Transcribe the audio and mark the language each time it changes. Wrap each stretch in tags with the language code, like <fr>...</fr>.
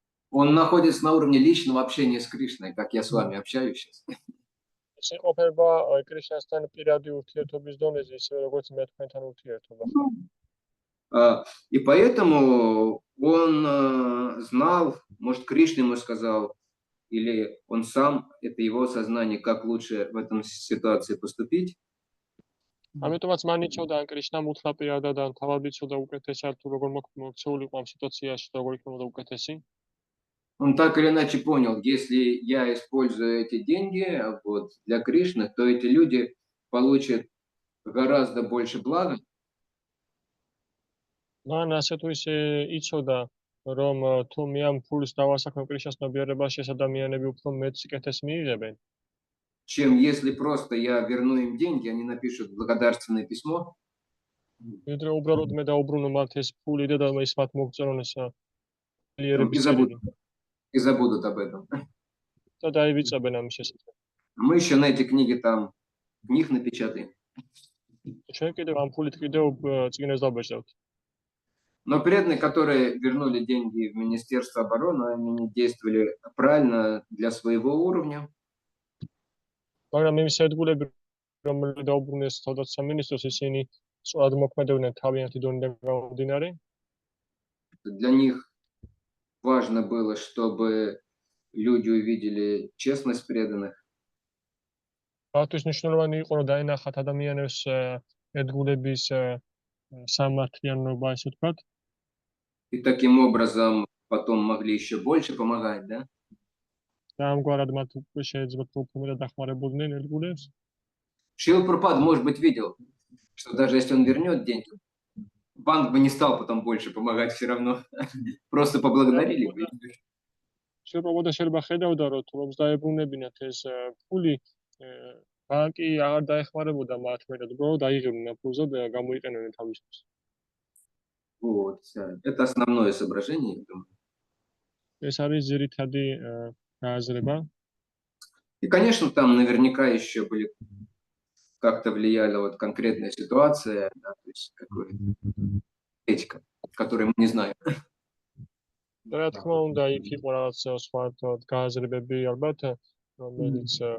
<ru>Он находится на уровне личного общения с Кришной, как я с вами общаюсь сейчас.</ru> <ka>ის იყოფება კრიშნასთან პირადი ურთიერთობის დონეზე, ისე როგორც მე თქვენთან ურთიერთობა.</ka> <ru>И поэтому он знал, может, Кришна ему сказал, или он сам, это его сознание, как лучше в этом ситуации поступить.</ru> <ka>ამიტომაც მან იცოდა ან კრიშნამ უთხრა პირადად ან თავად იცოდა უკეთესად თუ როგორ მოქცეულიყო ამ სიტუაციაში, როგორ იქნებოდა უკეთესი.</ka> <ru>Он так или иначе понял, если я использую эти деньги вот, для Кришны, то эти люди получат гораздо больше блага.</ru> <ka>მან ასე თუ ისე იცოდა, რომ თუ მე ამ ფულს დავასახმევ კრიშნას ნებიერებაში, ეს ადამიანები უფრო მეტ სიკეთეს მიიღებენ.</ka> <ru>Чем если просто я верну им деньги, они напишут благодарственное письмо.</ru> <ka>ვიდრე უბრალოდ მე დაუბრუნო მათ ეს ფული და ის მათ მოგწერონ ეს ლიერების წერილი.</ka> <ru>И забудут об этом.</ru> <ka>და დაივიწყებენ ამის შესახებ.</ka> <ru>Мы еще на эти книги там книг напечатаем.</ru> <ka>ჩვენ კიდევ ამ ფულით კიდევ წიგნებს დავბეჭდავთ.</ka> <ru>Но преданные, которые вернули деньги в Министерство обороны, они не действовали правильно для своего уровня.</ru> <ka>მაგრამ იმის ერთგულები, რომლებიც დაუბრუნეს თავდაცვის სამინისტროს, ისინი სწორად მოქმედებდნენ თავიანთი დონიდან გამომდინარე.</ka> <ru>Для них важно было, чтобы люди увидели честность преданных.</ru> <ka>მათთვის მნიშვნელოვანი იყო, რომ დაენახათ ადამიანებს ერთგულების სამართლიანობა, ესე ვთქვათ.</ka> <ru>И таким образом потом могли еще больше помогать, да?</ru> <ka>და ამგვარად მათ შეიძლება უფრო მეტად დახმარებოდნენ ერთგულებს.</ka> <ru>Шрила Прабхупада, может быть, видел, что даже если он вернет деньги, банк бы не стал потом больше помогать все равно. Просто поблагодарили бы.</ru> <ka>შრილა პრაბჰუპადა შეიძლება ხედავდა, რომ თუ რომს დაებრუნებინათ ეს ფული, ბანკი აღარ დაეხმარებოდა მათ მეტად, უბრალოდ აიღებდნენ ფულს და გამოიყენებდნენ თავისთვის.</ka> <ru>Вот. Это основное соображение, я думаю.</ru> <ka>ეს არის ძირითადი გააზრება.</ka> <ru>И, конечно, там наверняка еще были как-то влияла вот конкретная ситуация, да, то есть какая-то этика, которую мы не знаем.</ru> <ka>რა თქმა უნდა, იქ იყო რაღაც სხვა გააზრებები ალბათ, რომელიც</ka>